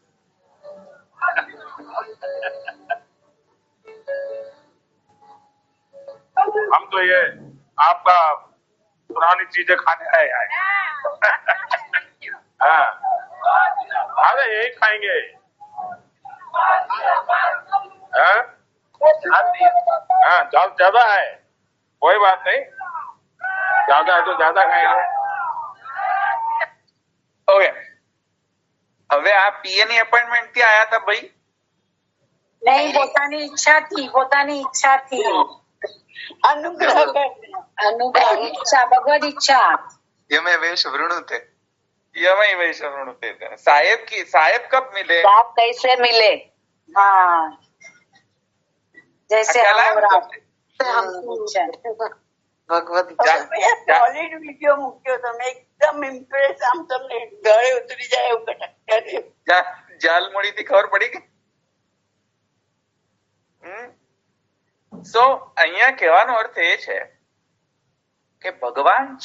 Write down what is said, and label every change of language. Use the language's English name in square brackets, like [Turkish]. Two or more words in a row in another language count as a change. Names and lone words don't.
[Hindi] हम तो ये आपका पुरानी चीजें खाने आए हैं। हाँ, अरे यही खाएंगे। हाँ, ज्यादा है, कोई बात नहीं, ज्यादा है तो ज्यादा खाएंगे. [Gujarati] ઓકે, હવે આ પીએ ની એપોઇન્ટમેન્ટ થી આયા હતા ભાઈ? નહીં, પોતાની ઈચ્છાથી અનુગ્રહ ઈચ્છા, ભગવદ ઈચ્છા. [Sanskrit] यमे वेश वृणुते, [Hindi] साहेब कब मिले? साहब कैसे मिले? हाँ, जैसे [Gujarati] ભગવદ [English] solid video [Gujarati] મૂક્યો તમે, એકદમ ઇમ્પ્રેસ, આમ તમને ગળે ઉતરી જાય એવું કટક. જાલમોડી થી ખબર પડી કે સો અહીંયા કહેવાનો અર્થ એ છે કે ભગવાન